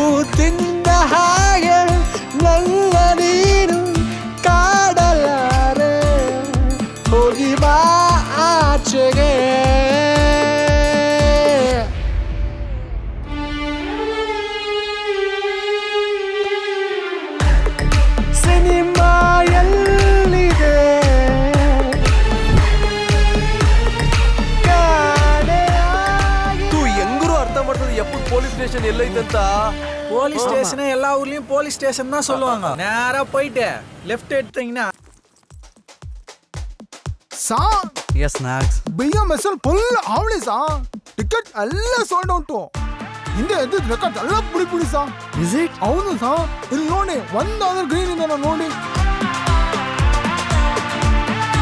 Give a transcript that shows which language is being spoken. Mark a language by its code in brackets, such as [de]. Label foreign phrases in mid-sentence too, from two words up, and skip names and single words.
[kn] ತಿಂದ ಹಾಗೆ ನನ್ನ ನೀನು ಕಾಡಲಾರೆ, ಹೋಗಿ ಬಾ ಆಚೆಗೆ. ಸಿನಿಮಾ ಎಲ್ಲಿದೆ? [en] police station [kn] ಎಲ್ಲೈತಂತ? [en] police station [ta] எல்லா ஊர்லயும் [en] police station [ta] தான் சொல்லுவாங்க. நேரா போயிட்டு லெஃப்ட் எடுத்தீங்கன்னா [kn] ಸಾ ಎಸ್ ನಾಕ್ಸ್ BMS ಫುಲ್ ಅವಳಿ ಸಾ, ಟಿಕೆಟ್ ಎಲ್ಲ [en] sold out. [kn] ಹಿಂದೆ ಎದ್ದಿದ್ದ ರೆಕಾರ್ಡ್ ಎಲ್ಲ ಪುಡಿ ಸಾ. [en] is it? [kn] ಹೌದು ಸಾ, ಇಲ್ಲಿ ನೋಡಿ ಒಂದಾದ್ರೂ ಗ್ರೀನ್ ಇದೆ ನೋಡಿ.